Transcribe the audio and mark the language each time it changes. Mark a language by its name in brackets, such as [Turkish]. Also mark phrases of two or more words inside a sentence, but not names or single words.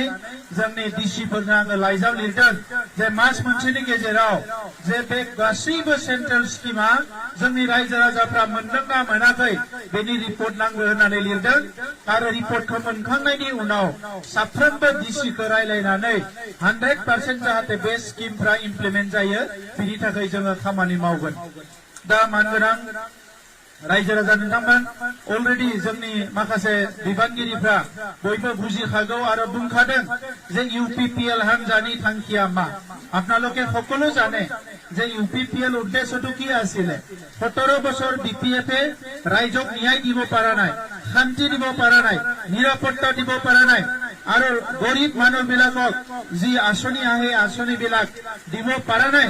[Bodo] जोंनि डिसिफोरनो आङो लाइजाम लिरदों जे मास मोनसेनि गेजेराव जे बे गासैबो सेन्ट्रेल स्किमा जोंनि रायजो राजाफ्रा मोनदोंना मोनाखै बेनि रिपर्ट नांगौ होननानै लिरदों आरो रिपर्टखौ मोनखांनायनि उनाव साफ्रोमबो डिसिखौ रायलायनानै 100% जाहाथे बे स्किमफ्रा इमप्लिमेन्ट जायो बिनि थाखाय जोङो खामानि मावगोन। दा मानगोनां रायजो राजा नोंथांमोन, अलरेडि जोंनि माखासे बिबानगिरिफ्रा बयबो बुजिखागौ आरो बुंखादों जे UPPL हान्जानि थांखिया मा। [Assamese] আপোনালোকে সকলো জানে যে UPPL উদ্দেশ্যটো কি আছিল। 17 বছৰ BPF-এ ৰাইজক ন্যায় দিব পৰা নাই, শান্তি দিব পৰা নাই, নিৰাপত্তা দিব পৰা নাই আৰু গৰীব মানুহবিলাকক যি আঁচনি আহে আঁচনিবিলাক দিব পৰা নাই।